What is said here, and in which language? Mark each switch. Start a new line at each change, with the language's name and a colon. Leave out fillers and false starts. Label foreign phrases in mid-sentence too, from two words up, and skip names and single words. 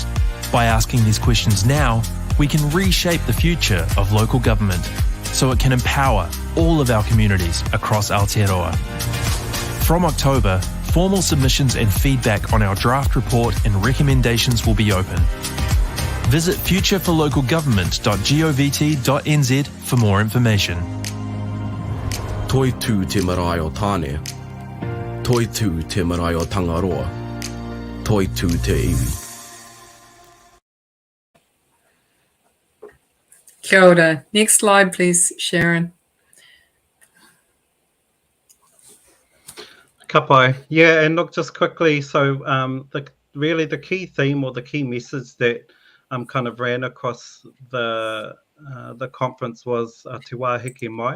English: By asking these questions now, we can reshape the future of local government so it can empower all of our communities across Aotearoa. From October, formal submissions and feedback on our draft report and recommendations will be open. Visit futureforlocalgovernment.govt.nz for more information.
Māori: Toi tū te marae o tāne. Toi tū te marae o Tangaroa. Toi tū te iwi. Kia ora.
English: Next slide, please, Sharon. Kapai. Yeah, and look, just quickly, so the key theme or the key message that kind of ran across the conference was Te Wāheke Mai.